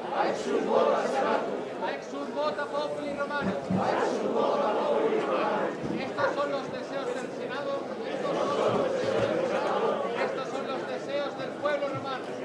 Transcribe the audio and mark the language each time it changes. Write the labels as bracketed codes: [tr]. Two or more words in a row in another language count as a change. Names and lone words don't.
[la] Exum vota populi Romani. [es] Estos son los deseos del Senado. Estos son los deseos del pueblo romano.